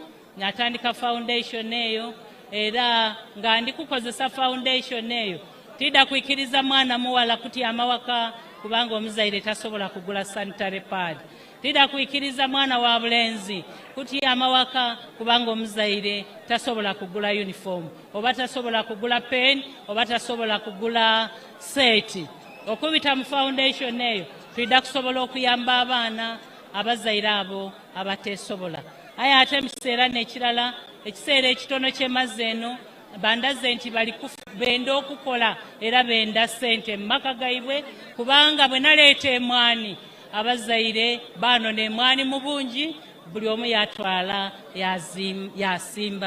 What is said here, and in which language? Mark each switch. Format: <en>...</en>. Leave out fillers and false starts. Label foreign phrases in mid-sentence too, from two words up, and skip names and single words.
<xog>Natandika foundation eyo, era nga ndi kukozesa foundation eyo tidda kwikiriza mwana muwala kutyama waka kubanga omuzaire tasobola kugula</xog> <en>sanitary pad.</en> <xog>Tidda kwikiriza mwana wa bulenzi kutyama waka kubanga omuzaire tasobola kugula uniform, oba tasobola kugula pen, oba tasobola kugula seti. Okubita mu foundation eyo tidda kusobola okuyamba abaana abazaire abo abatesobola. Aye ate mu kiseera n'ekirala, ekiseera ekitono ky'emazzi eno, bandaze nti bali benda okukola era benda ssente mu maka gaibwe, kubanga bwe naleeta emwani abazaire baanona emwani mu bungi, buli omu yatwala yasimba.</xog>